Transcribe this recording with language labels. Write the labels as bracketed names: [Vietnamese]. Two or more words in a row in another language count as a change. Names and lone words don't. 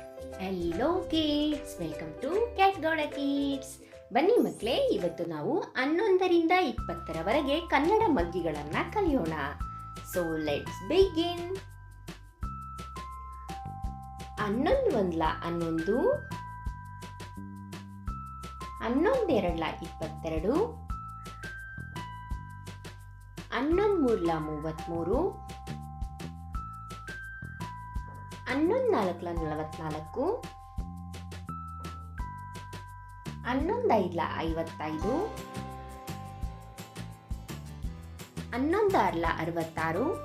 [English] Hello kids, welcome to Cat Gowda Kids. [Kannada] ಬನ್ನಿ ಮಕ್ಕಳೇ, ಇವತ್ತು ನಾವು 11ರಿಂದ 20ರವರೆಗೆ ಕನ್ನಡ ಮಗ್ಗಿಗಳನ್ನು ಕಲಿಯೋಣ. [English] So let's begin. [Kannada] 11 ಒಂದ್ಲ 11, 11 ಎರಡ್ಲ 22, 11 ಮೂರ್ಲ 33, 11 ನಾಲ್ಕಲ 44, 11 ಐದ್ಲ 55, 11 ಆರ್ಲ 66,